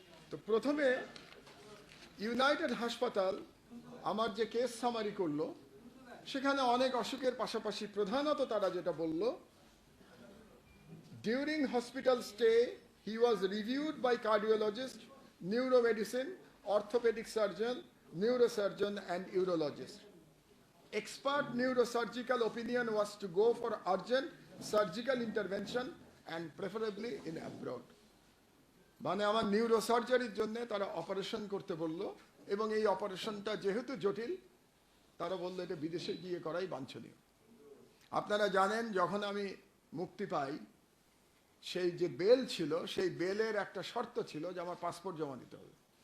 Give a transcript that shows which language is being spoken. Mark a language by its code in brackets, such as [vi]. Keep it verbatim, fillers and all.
[bn] তো প্রথমে ইউনাইটেড হাসপাতাল আমার যে কেস সামারি করলো, সেখানে অনেক অসুখের পাশাপাশি প্রধানত তারা যেটা বলল, [en] During hospital stay he was reviewed by cardiologist, neuromedicine, orthopedic surgeon, neurosurgeon and urologist. Expert neurosurgical opinion was to go for urgent surgical intervention and preferably in abroad. [bn] মানে আমার নিউরোসার্জারির জন্য তারা অপারেশন করতে বললো, এবং এই অপারেশনটা যেহেতু জটিল তারা বললো এটা বিদেশে গিয়ে করাই বাঞ্ছনীয়। আপনারা জানেন যখন আমি মুক্তি পাই সেই যে বেল ছিল, সেই বেলের একটা শর্ত ছিল যে আমার পাসপোর্ট জমা দিতে হবে।